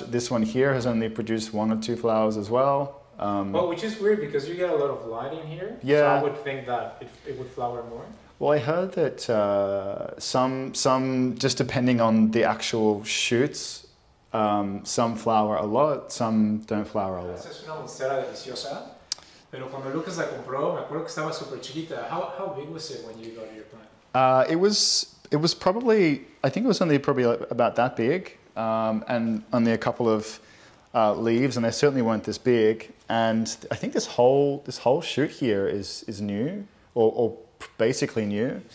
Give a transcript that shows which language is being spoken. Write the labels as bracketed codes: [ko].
[en] This one here has only produced 1 or 2 flowers as well. Well, which is weird because you get a lot of light in here. Yeah. So I would think that it would flower more. Well, I heard that some just depending on the actual shoots, some flower a lot, some don't flower a lot. [es] Esta es una monstera deliciosa. Pero cuando Lucas la compró, me acuerdo que estaba súper chiquita. [en] How big was it when you got your plant? It was probably, I think it was only probably about that big, and only a couple of leaves, and they certainly weren't this big. And I think this whole shoot here is new, or basically new.